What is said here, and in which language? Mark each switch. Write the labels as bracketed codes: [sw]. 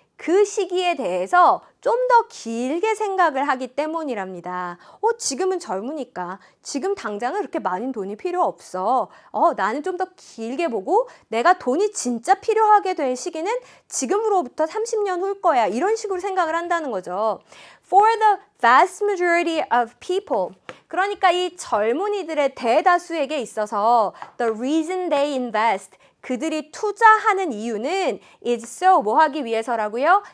[ko] 그 시기에 대해서 좀 더 길게 생각을 하기 때문이랍니다. 지금은 젊으니까 지금 당장은 그렇게 많은 돈이 필요 없어. 나는 좀 더 길게 보고 내가 돈이 진짜 필요하게 될 시기는 지금으로부터 30년 후일 거야. 이런 식으로 생각을 한다는 거죠. [en] For the vast majority of people. [ko] 그러니까 이 젊은이들의 대다수에게 있어서 [en] the reason they invest. [ko] 그들이 투자하는 이유는 [en] is so [ko] 뭐 하기 위해서라고요?